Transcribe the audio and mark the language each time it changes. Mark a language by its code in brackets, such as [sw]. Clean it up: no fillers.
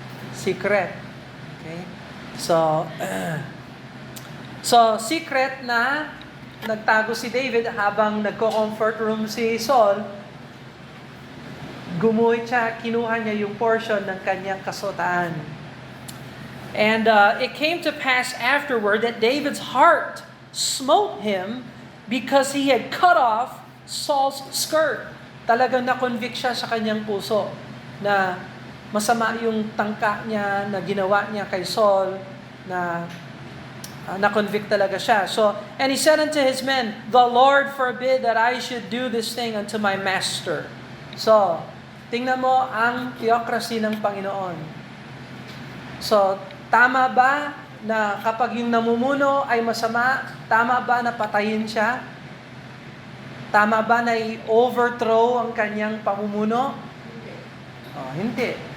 [en] Secret. Okay? [tl] So secret na nagtago si David habang nagko-comfort room si Saul, gumuhit siya, kinuha niya yung portion ng kanyang kasuotan. [en] And it came to pass afterward that David's heart smote him because he had cut off Saul's skirt. [tl] Talagang na-convict siya sa kanyang puso na masama yung tangka niya na ginawa niya kay Saul, na na-convict talaga siya. [en] So, and he said unto his men, "The Lord forbid that I should do this thing unto my master." [tl] So, tingnan mo ang theocracy ng Panginoon. So, tama ba na kapag yung namumuno ay masama, tama ba na patayin siya? Tama ba na i-overthrow ang kanyang pamumuno? Oh, hindi.